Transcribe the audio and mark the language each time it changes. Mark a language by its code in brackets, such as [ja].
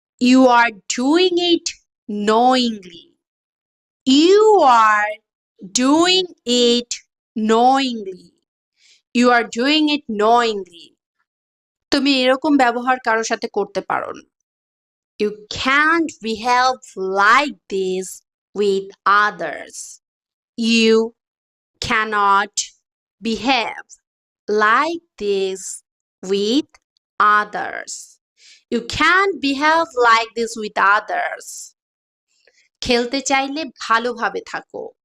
[en] You are doing it knowingly. You are doing it knowingly. You are doing it knowingly. [bn] তুমি এরকম ব্যবহার কারোর সাথে করতে পারো না। [en] You can't behave like this with others. You cannot behave like this with others. You can't behave like this with others. [bn] খেলতে চাইলে ভালোভাবে থাকো.